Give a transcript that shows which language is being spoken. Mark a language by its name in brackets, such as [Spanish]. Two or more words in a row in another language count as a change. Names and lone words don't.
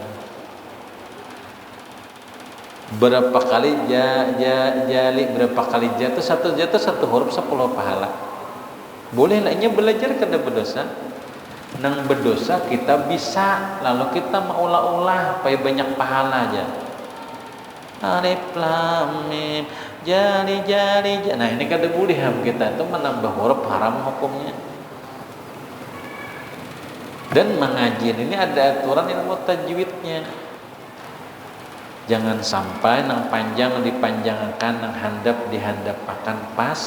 [Indonesian] Berapa kali jali berapa kali jatuh satu huruf 10 pahala. [Banjar] Boleh lainnya belajar kada berdosa. Nang berdosa kita bisa lalu kita maulah-ulah supaya banyak pahala aja. [Arabic] Alif lam mim jali. [Banjar] Nah ini kada boleh kita itu menambah huruf haram hukumnya. [Indonesian] Dan mengaji ini ada aturan ilmu tajwidnya. [Banjar] Jangan sampai nang panjang dipanjangkan, nang handap dihandapakan pas.